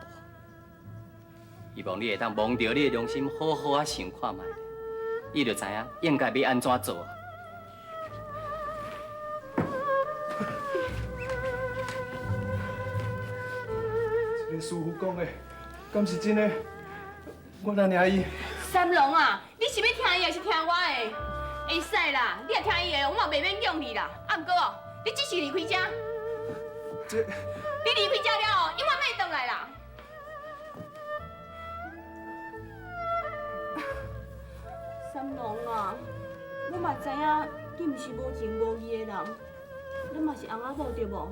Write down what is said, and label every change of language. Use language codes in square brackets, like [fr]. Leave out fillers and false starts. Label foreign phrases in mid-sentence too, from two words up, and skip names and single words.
[nan] 希望你会当摸着你的良心，好好啊想看卖，你就知影应该要安怎做啊。这个师傅讲的，敢是真的？我哪领伊？三郎啊，你是要听伊还是听我的？会使啦，你若听伊的，我嘛袂勉强你啦。啊，毋过哦，你只是离开遮。这你离开遮了哦，永远莫回来啦。三郎啊，我嘛知影你毋是无情无义的人，咱嘛是翁仔某对无？